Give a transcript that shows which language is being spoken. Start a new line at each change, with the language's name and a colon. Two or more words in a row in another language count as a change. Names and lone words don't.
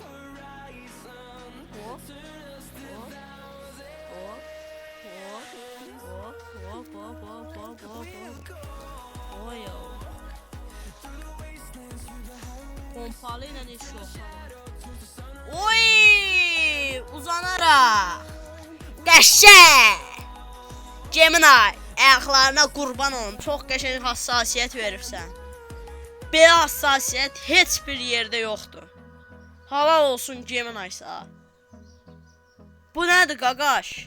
Turkish: Hop. Hop. Hop. Hop. Hop. Hop. Hop. Hop. Oy ya. Pompalı ile iş yok. Oy! Uzanarak.
Azerbaijani: Qəşəng. Gemini, ayaqlarına qurban olun. Çox qəşəng hassasiyyət verirsən. Belə hassasiyyət heç bir yerdə yoxdur. Halal olsun Gemini-sa. Bu nədir qaqaş?